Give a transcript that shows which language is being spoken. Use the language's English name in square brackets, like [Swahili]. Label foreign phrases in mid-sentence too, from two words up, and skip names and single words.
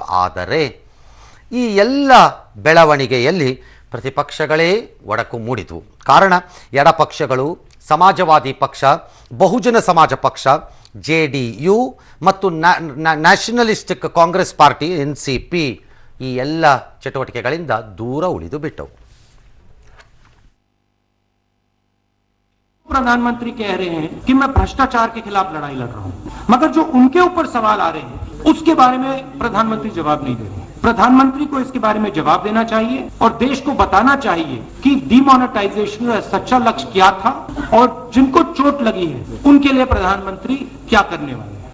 [Kannada] ಆದರೆ ಈ ಎಲ್ಲ ಬೆಳವಣಿಗೆಯಲ್ಲಿ ಪ್ರತಿಪಕ್ಷಗಳೇ ಒಡಕು ಮೂಡಿತು. ಕಾರಣ ಎಡಪಕ್ಷಗಳು, ಸಮಾಜವಾದಿ ಪಕ್ಷ, ಬಹುಜನ ಸಮಾಜ ಪಕ್ಷ, JDU ಮತ್ತು ನ್ಯಾಷನಲಿಸ್ಟಿಕ್ ಕಾಂಗ್ರೆಸ್ ಪಾರ್ಟಿ NCP ಈ ಎಲ್ಲ ಚಟುವಟಿಕೆಗಳಿಂದ ದೂರ ಉಳಿದು ಬಿಟ್ಟವು. [Hindi] प्रधानमंत्री कह रहे हैं कि मैं भ्रष्टाचार के खिलाफ लड़ाई लड़ रहा हूं, मगर जो उनके ऊपर सवाल आ रहे हैं उसके बारे में प्रधानमंत्री जवाब नहीं दे रहे. प्रधानमंत्री को इसके बारे में जवाब देना चाहिए और देश को बताना चाहिए कि डिमोनेटाइजेशन का सच्चा लक्ष्य क्या था और जिनको चोट लगी है उनके लिए प्रधानमंत्री क्या करने वाले हैं.